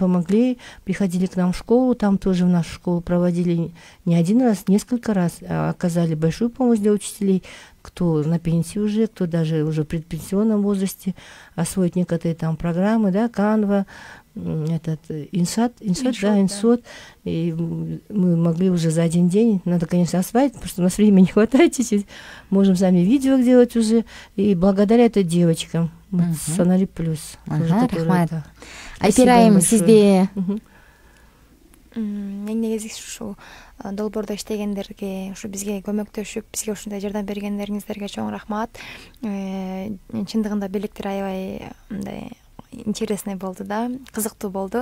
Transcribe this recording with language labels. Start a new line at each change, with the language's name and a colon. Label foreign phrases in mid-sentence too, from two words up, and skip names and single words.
Russian: помогли, приходили к нам в школу, там тоже в нашу школу проводили не один раз, несколько раз, оказали большую помощь для учителей, кто на пенсии уже, кто даже уже в предпенсионном возрасте, освоить некоторые там программы, да, Canva, этот Инсот, и мы могли уже за один день, надо, конечно, осваивать, потому что у нас времени не хватает чуть-чуть, можем сами видео делать уже, и благодаря этой девочкам, Сценарий Плюс.
Kyrgyz: Рахмат. Айпирайым, сизде Мен негизи ушу долбоордо иштегендерге, ушу бизге көмөктөшүп, бизге ушундай жардам бергендериңиздерге чоң рахмат. Чындыгында белектер аябай мындай интересный болду да, кызыктуу болду.